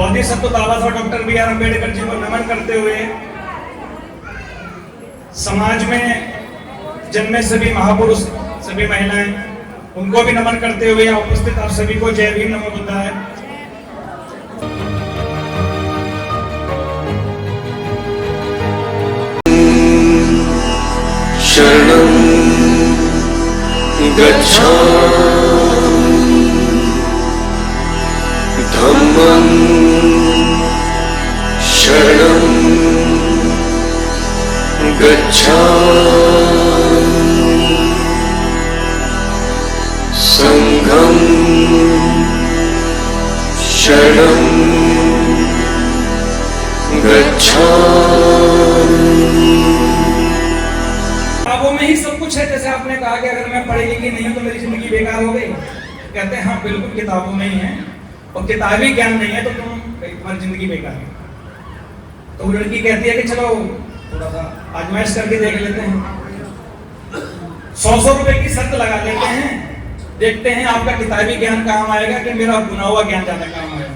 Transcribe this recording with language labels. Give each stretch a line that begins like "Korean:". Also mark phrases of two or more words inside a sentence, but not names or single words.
Hindi: बोधिसत्व बाबा साहब डॉक्टर बी आर अम्बेडकर जी को नमन करते हुए समाज में जन्मे सभी महापुरुष, सभी महिलाएं, उनको भी नमन करते हुए यहाँ उपस्थित आप सभी को जय भीम,
Pali: नमो बुद्धाय। शरणं गच्छामि धम्मं शरणं गच्छामि संघं शरणं गच्छामि।
Hindi: किताबों में ही सब कुछ है। जैसे आपने कहा कि अगर मैं पढ़ी लिखी नहीं हूं तो मेरी जिंदगी बेकार हो गई, कहते हैं हाँ बिल्कुल किताबों में ही है, और किताबी ज्ञान नहीं है तो तुम्हारी जिंदगी बेकार है। तो वो लड़की कहती है कि चलो थोड़ा सा आजमाइश करके देख लेते हैं, 100 रुपए की शर्त लगा लेते हैं, देखते हैं आपका किताबी ज्ञान काम आएगा कि मेरा बुना हुआ ज्ञान ज्यादा काम आएगा।